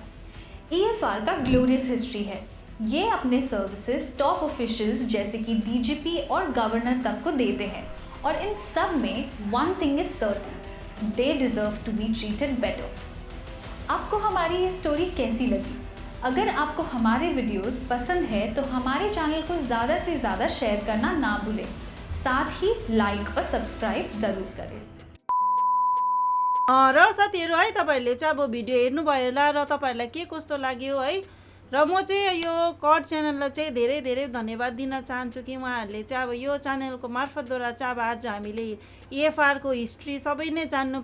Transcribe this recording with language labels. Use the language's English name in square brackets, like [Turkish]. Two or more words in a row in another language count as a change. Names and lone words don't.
[Hindi] ईएफआर का [English] glorious history [Hindi] है। ये अपने [English] services top officials [Hindi] जैसे कि डीजीपी और गवर्नर तक को देते हैं और इन सब में [English] one thing is certain, they deserve to be treated better. [Hindi] आपको हमारी ये स्टोरी कैसी लगी? अगर आपको हमारे वीडियोस पसंद है तो हमारे चैनल को ज़्यादा से ज़्यादा शेयर करना ना भूलें, साथ ही लाइक और सब्सक्राइब ज़रूर करें। [Nepali] र साथीहरू है, तपाईँहरूले चाहिँ अब भिडियो हेर्नुभयो होला र तपाईँहरूलाई के कस्तो लाग्यो है, र म चाहिँ यो कट च्यानललाई चाहिँ धेरै धेरै धन्यवाद दिन चाहन्छु कि उहाँहरूले चाहिँ अब यो च्यानलको मार्फतद्वारा चाहिँ अब आज हामीले ईएफआरको हिस्ट्री सबै नै जान्नु